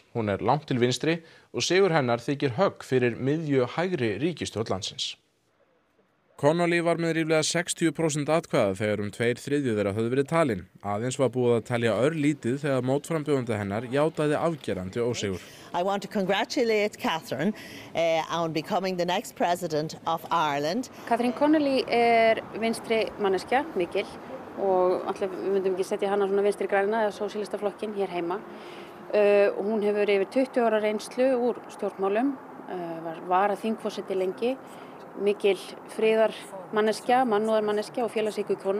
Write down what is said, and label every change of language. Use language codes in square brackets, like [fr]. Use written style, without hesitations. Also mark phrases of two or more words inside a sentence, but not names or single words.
[is] Hún langt til vinstri og sigur hennar þykir högg fyrir miðju hægri ríkisstjórn landsins. Connolly var með ríflega 60% atkvæða þegar 2/3 þeirra höfðu verið talin. Aðeins var búið að telja örlítið þegar mótframbjóðandi hennar játaði afgerandi ósigur. [en] I want to congratulate Catherine on becoming the next president of Ireland. [is] Catherine Connolly vinstri manneskja, mikil, og alltaf við myndum ekki setja hana svona vinstri græna eða sósíalistaflokkin hér heima. Hún hefur yfir 20 ára reynslu úr stjórnmálum, var að þingforseti lengi. Mikil friðarmanneskja, mannúðarmanneskja og félagshyggju-kona.